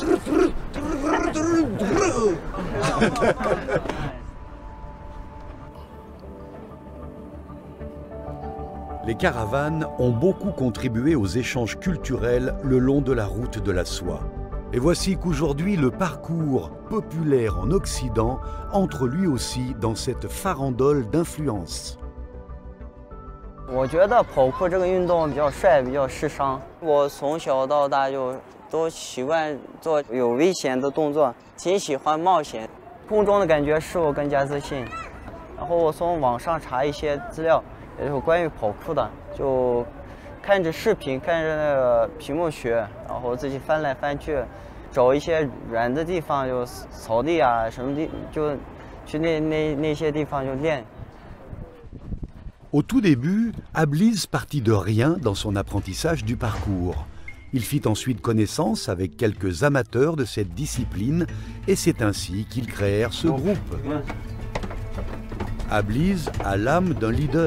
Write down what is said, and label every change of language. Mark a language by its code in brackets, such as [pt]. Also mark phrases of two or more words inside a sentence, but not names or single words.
[fr] Les caravanes ont beaucoup contribué aux échanges culturels le long de la route de la soie. Et voici qu'aujourd'hui, le parcours populaire en Occident entre lui aussi dans cette farandole d'influence. [zh] 我觉得跑酷这个运动比较帅，比较时尚。我从小到大就都习惯做有危险的动作，挺喜欢冒险。空中的感觉使我更加自信。然后我从网上查一些资料，也就是关于跑酷的，就看着视频，看着那个屏幕学，然后自己翻来翻去，找一些软的地方，就草地啊什么地，就去那些地方就练。 [fr] Au tout début, Abliz partit de rien dans son apprentissage du parcours. Il fit ensuite connaissance avec quelques amateurs de cette discipline et c'est ainsi qu'ils créèrent ce groupe. Abliz a l'âme d'un leader.